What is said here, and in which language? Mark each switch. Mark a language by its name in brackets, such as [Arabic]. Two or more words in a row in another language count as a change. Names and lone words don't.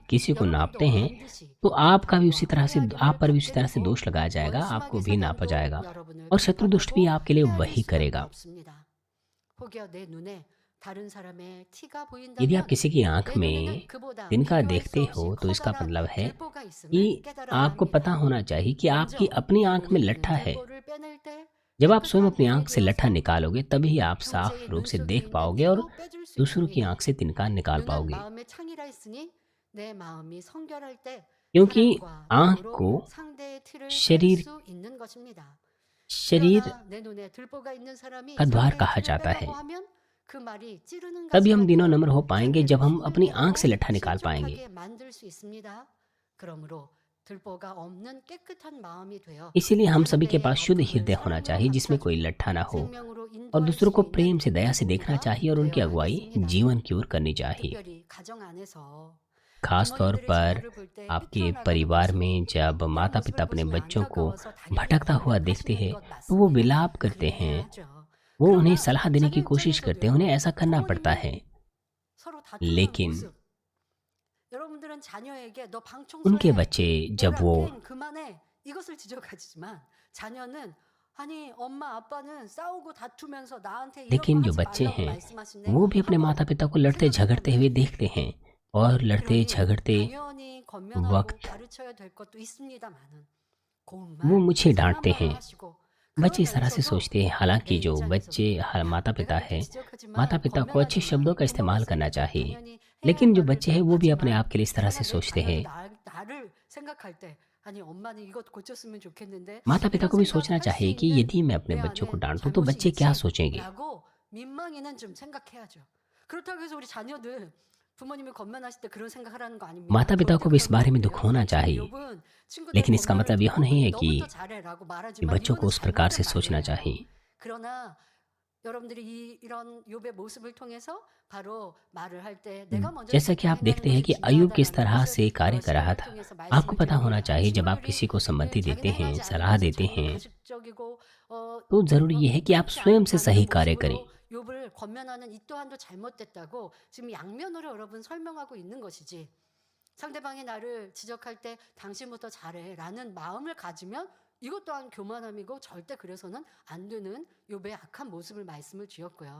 [Hindi] किसी को [Korean] 여러분도 [Hindi] नापते हैं, [Korean] 반드시 [Hindi] तो आपका भी उसी तरह से आप पर भी उसी तरह से दोष लगाया जाएगा, आपको भी नापा जाएगा, और शत्रु दुष्ट भी आपके लिए वही करेगा। [Korean] 혹여 내 눈에 다른 사람의 티가 [Hindi] यदि आप [Korean] 보인다면 [Hindi] किसी की आंख [Korean] 내 [Hindi] में [Korean] 눈에는 그보다 [Hindi] तिनका [Korean] 비교할 수 [Hindi] देखते [Korean] 없이 [Hindi] हो तो इसका [Korean] 커다란 [Hindi] मतलब है [Korean] 들보가 있음을 [Hindi] कि [Korean] 깨달아야 [Hindi] आपको पता [Korean] 합니다. [Hindi] होना चाहिए कि आपकी अपनी आंख में [Korean] 눈에 [Hindi] लट्ठा [Korean] 있는 [Hindi] है। [Korean] 들보를 빼낼 때 [Hindi] जब आप स्वयं [Korean] 깨끗한 [Hindi] अपनी [Korean] 눈이 [Hindi] आंख से लट्ठा [Korean] 되어서 [Hindi] निकालोगे तभी आप साफ [Korean] 형제의 [Hindi] रूप [Korean] 눈 [Hindi] से [Korean] 속에 [Hindi] देख [Korean] 있는 [Hindi] पाओगे और [Korean] 티도 빼줄 수 [Hindi] दूसरों की [Korean] 있습니다. [Hindi] आंख से तिनका निकाल [Korean] 눈은 [Hindi] पाओगे, [Korean] 마음의 창이라 했으니 내 마음이 성결할 때 [Hindi] क्योंकि [Korean] 사랑과 [Hindi] आंख [Korean] 믿음으로 [Hindi] को [Korean] 상대의 티를 뺄 [Hindi] शरीर [Korean] 수 있는 것입니다. [Hindi] शरीर [Korean] 그러나 내 눈에 들보가 있는 사람이 [Hindi] का द्वार [Korean] 상대의 [Hindi] कहा [Korean] 티를 [Hindi] जाता [Korean] 빼라고 [Hindi] है। [Korean] 하면 그 말이 찌르는 [Hindi] तभी हम [Korean] 가시가 [Hindi] दिनों [Korean] 되어 [Hindi] नम्र हो पाएंगे जब हम [Korean] 상대를 [Hindi] अपनी आंख से [Korean] 힘들고 [Hindi] लट्ठा निकाल पाएंगे। [Korean] 신족하게 만들 수 있습니다. 그러므로 들보가 없는 깨끗한 마음이 되어 [Hindi] इसीलिए हम सभी के [Korean] 상대의 [Hindi] पास शुद्ध [Korean] 아픔을 [Hindi] हृदय होना [Korean] 사랑으로 [Hindi] चाहिए, जिसमें कोई [Korean] 감싸주고 [Hindi] लट्ठा ना हो, [Korean] 생명으로 [Hindi] और [Korean] 인도할 [Hindi] दूसरों [Korean] 수 [Hindi] को [Korean] 있는 [Hindi] प्रेम से दया से देखना [Korean] 부모가 [Hindi] चाहिए और उनकी [Korean] 되어야 [Hindi] अगुवाई [Korean] 하겠습니다. [Hindi] जीवन की ओर करनी चाहिए। [Korean] 특별히 가정 안에서 [Hindi] खास तौर [Korean] 부모님들이 [Hindi] पर [Korean] 자녀를 볼 때 [Hindi] आपके [Korean] 삐뚤어나가는 [Hindi] परिवार [Korean] 모습, [Hindi] में जब [Korean] 이런 [Hindi] माता [Korean] 모습을 [Hindi] पिता अपने [Korean] 보시면 [Hindi] बच्चों को [Korean] 안타까워서 당연히 [Hindi] भटकता हुआ देखते [Korean] 권면하시는 [Hindi] हैं [Korean] 것 [Hindi] तो वो [Korean] 맞습니다. [Hindi] विलाप करते हैं, [Korean] 그래야 하죠. [Hindi] वो उन्हें [Korean] 그러나 [Hindi] सलाह देने की [Korean] 자녀 [Hindi] कोशिश करते हैं, उन्हें ऐसा करना पड़ता [Korean] 부모님이 [Hindi] है। [Korean] 서로 다투는 [Hindi] लेकिन [Korean] 모습. 여러분들은 자녀에게 너 방 [Hindi] उनके [Korean] 청소해. [Hindi] बच्चे जब [Korean] 얘들아 वो 팽 그만해. 이것을 지적하지만 자녀는 아니 엄마 아빠는 싸우고 다투면서 나한테 이런 거 [Hindi] लेकिन जो [Korean] 하지 [Hindi] बच्चे [Korean] 말라고 [Hindi] हैं [Korean] 말씀하시네 [Hindi] वो भी अपने [Korean] 하고 [Hindi] माता पिता को लड़ते झगड़ते हुए देखते हैं, और लड़ते [Korean] 그러니 [Hindi] झगड़ते [Korean] 당연히 권면하고 [Hindi] वक्त [Korean] 가르쳐야 될 것도 있습니다만은 고운 [Hindi] वो [Korean] 말, [Hindi] मुझे [Korean] 선한 [Hindi] डांटते [Korean] 말을 [Hindi] हैं। [Korean] 하시고 [Hindi] बच्चे इस तरह से [Korean] 그러면서도 [Hindi] सोचते हैं, हालांकि [Korean] 내 [Hindi] जो [Korean] 입장에서도 [Hindi] बच्चे माता [Korean] 내가 [Hindi] पिता [Korean] 이렇게 [Hindi] है, [Korean] 지적하지만 [Hindi] माता पिता को अच्छे शब्दों [Korean] 권면하지만 [Hindi] का इस्तेमाल [Korean] 부모가 [Hindi] करना [Korean] 있으니까 [Hindi] चाहिए, [Korean] 당연히 해야 [Hindi] लेकिन [Korean] 할 [Hindi] जो [Korean] 말을 [Hindi] बच्चे हैं वो भी अपने [Korean] 하지만 [Hindi] आप के लिए इस तरह से [Korean] 그러나 내 [Hindi] सोचते हैं। [Korean] 자녀도 나를 생각할 때 아니 엄마는 이것 고쳤으면 좋겠는데 [Hindi] माता पिता [Korean] 이런 [Hindi] को भी सोचना [Korean] 생각할 수 [Hindi] चाहिए कि [Korean] 있는 [Hindi] यदि मैं अपने [Korean] 내 [Hindi] बच्चों को [Korean] 안에 [Hindi] डांटूं तो [Korean] 잘못이 [Hindi] बच्चे क्या सोचेंगे। [Korean] 있지라고 민망히는 좀 생각해야죠. 그렇다고 해서 우리 자녀들 부모님이 권면하실 때 그런 생각하라는 거 아닙니다. [Hindi] माता पिता [Korean] 절대 [Hindi] को भी इस [Korean] 그런 거 [Hindi] बारे में [Korean] 아니에요. [Hindi] दुख होना चाहिए, [Korean] 욥은 친구들 [Hindi] लेकिन इसका [Korean] 권면을 [Hindi] मतलब यह [Korean] 듣고 [Hindi] नहीं है कि [Korean] 너부터 잘해라고 말하지만 [Hindi] बच्चों को [Korean] 이거는 [Hindi] उस प्रकार से [Korean] 잘못된 [Hindi] सोचना [Korean] 말이에요. [Hindi] चाहिए। [Korean] 그러나 여러분들이 이런 욥의 모습을 통해서 바로 말을 할 때 내가 먼저 [Hindi] जैसा कि आप देखते हैं कि अयूब किस तरह से कार्य कर रहा था, आपको पता होना चाहिए जब आप किसी को सम्मति देते हैं, सलाह देते हैं, तो जरूरी यह है कि आप स्वयं से सही कार्य करें। [Korean] 욥을 권면하는 이 또한도 잘못됐다고 지금 양면으로 여러분 설명하고 있는 것이지. 상대방이 나를 지적할 때 당신부터 잘해라는 마음을 가지면 이것 또한 교만함이고 절대 그래서는 안 되는 욥의 악한 모습을 말씀을 주었고요.